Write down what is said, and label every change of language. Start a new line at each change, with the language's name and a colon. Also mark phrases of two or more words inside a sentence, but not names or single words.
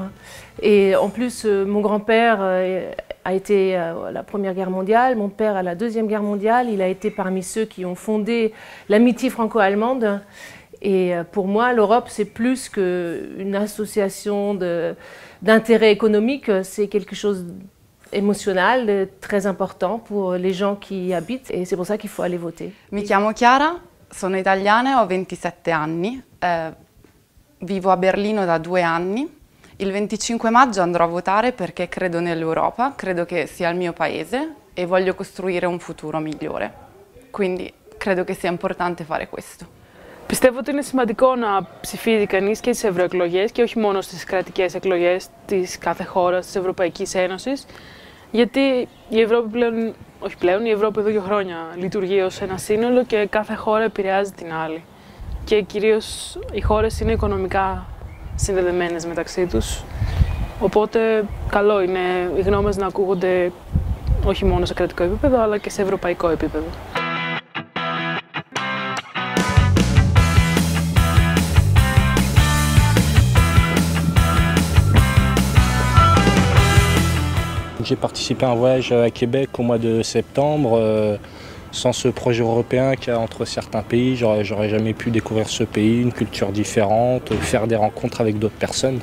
French: Et en plus mon grand-père a été à la Première Guerre mondiale, mon père à la Deuxième Guerre mondiale, il a été parmi ceux qui ont fondé l'amitié franco-allemande. Et pour moi, l'Europe, c'est plus qu'une association d'intérêts économiques, c'est quelque chose d'émotionnel, très important pour les gens qui y habitent et c'est pour ça qu'il faut aller voter.
Italian: Mi chiamo Chiara, sono italiana, ho 27 anni, vivo a Berlino da 2 anni. Il 25 maggio andrò a votare perché credo nell'Europa, credo che sia il mio paese e voglio costruire un futuro migliore. Quindi credo che sia importante fare questo.
Greek: Πιστεύω ότι είναι σημαντικό να ψηφίζει κανείς και στις ευρωεκλογές και όχι μόνο στις κρατικές εκλογές της κάθε χώρας της Ευρωπαϊκής Ένωσης, γιατί η Ευρώπη η Ευρώπη εδώ και χρόνια λειτουργεί ως ένα σύνολο και κάθε χώρα επηρεάζει την άλλη. Και κυρίως οι χώρες είναι οικονομικά συνδεδεμένες μεταξύ τους, οπότε καλό είναι οι γνώμες να ακούγονται όχι μόνο σε κρατικό επίπεδο αλλά και σε ευρωπαϊκό επίπεδο.
French: J'ai participé à un voyage à Québec au mois de septembre. Sans ce projet européen qu'il y a entre certains pays, j'aurais jamais pu découvrir ce pays, une culture différente, faire des rencontres avec d'autres personnes.